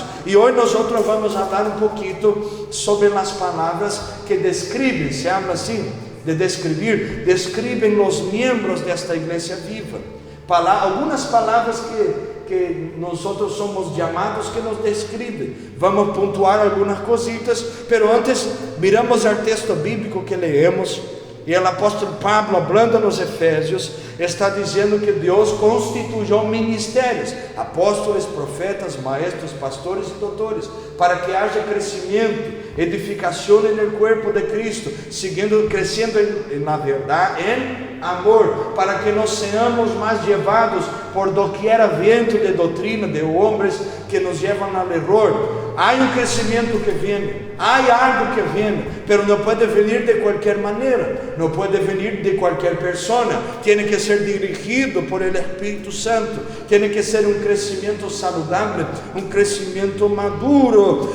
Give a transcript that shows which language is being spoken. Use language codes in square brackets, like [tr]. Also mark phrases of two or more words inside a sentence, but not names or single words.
[pt] E hoje nós vamos falar um pouquinho sobre as palavras que descrevem, [es] se habla [pt] assim, de descrever, descrevem os membros desta igreja viva. Algumas palavras que nós somos chamados, que nos descrevem. Vamos pontuar algumas cositas, [es] pero antes miramos [pt] o texto bíblico que leemos E o apóstolo Pablo, [es] hablando a los Efésios, [pt] está dizendo que Deus constituiu ministérios, apóstolos, profetas, maestros, pastores e doutores, para que haja crescimento, edificação no corpo de Cristo, crescendo na verdade, em amor, para que nós sejamos mais levados [es] por doquiera viento [pt] de doutrina de homens que nos levam ao erro. Há crescimento que vem, há algo que vem, mas não pode vir de qualquer maneira, não pode vir de qualquer pessoa, tem que ser dirigido [es] por el [pt] Espírito Santo, tem que ser crescimento saudável, crescimento maduro.